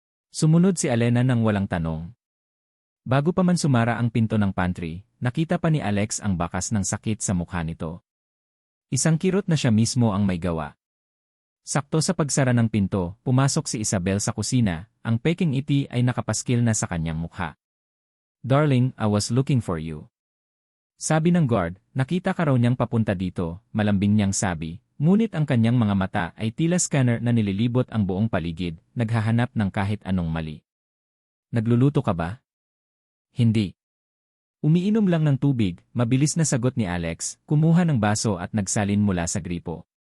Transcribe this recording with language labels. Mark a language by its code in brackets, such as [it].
[tl] Sumunod si Alena nang walang tanong. Bago pa man sumara ang pinto ng pantry, nakita pa ni Alex ang bakas ng sakit sa mukha nito. Isang kirot na siya mismo ang may gawa. Sakto sa pagsara ng pinto, pumasok si Isabel sa kusina, ang peking iti ay nakapaskil na sa kanyang mukha. [en] Darling, I was looking for you. [tl] Sabi ng guard, nakita ka raw niyang papunta dito, malambing niyang sabi. Ngunit ang kanyang mga mata ay tila scanner na nililibot ang buong paligid, naghahanap ng kahit anong mali. Nagluluto ka ba? Hindi. Umiinom lang ng tubig, mabilis na sagot ni Alex, kumuha ng baso at nagsalin mula sa gripo.